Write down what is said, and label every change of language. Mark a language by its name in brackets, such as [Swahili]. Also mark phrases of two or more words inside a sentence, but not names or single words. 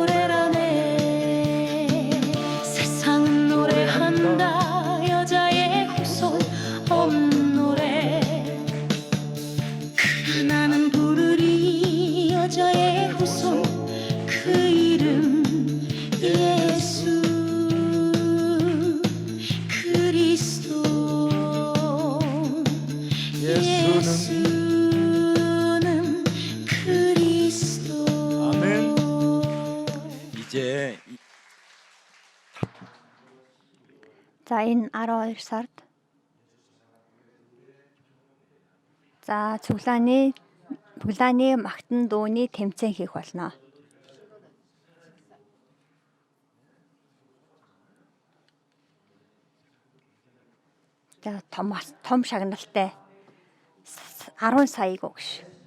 [Korean] 노래라네 세상은 노래한다 여자의 후손 없는 노래 그러나 나는 부르리 여자의 후손 그 이름 예수 그리스도 예수는 그리스도 아멘. 이제 [Mongolian] За энэ 12 сард за цуглааны магтан дууны тэмцээн хийх болно. За том шагналтай 10 саяг өгш.